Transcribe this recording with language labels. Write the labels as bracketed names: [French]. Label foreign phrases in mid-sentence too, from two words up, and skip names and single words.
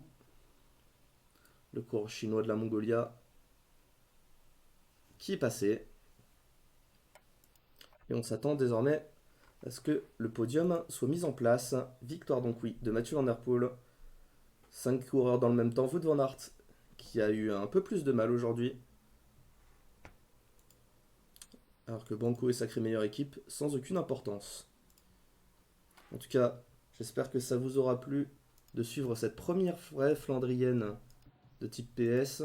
[French] Le coureur chinois de la Mongolia qui est passé. Et on s'attend désormais à ce que le podium soit mis en place. Victoire donc oui de Mathieu Van Der Poel. 5 coureurs dans le même temps. Wout van Aert qui a eu un peu plus de mal aujourd'hui. Alors que Banco est sacrée meilleure équipe sans aucune importance. En tout cas, j'espère que ça vous aura plu de suivre cette première vraie Flandrienne de type PS.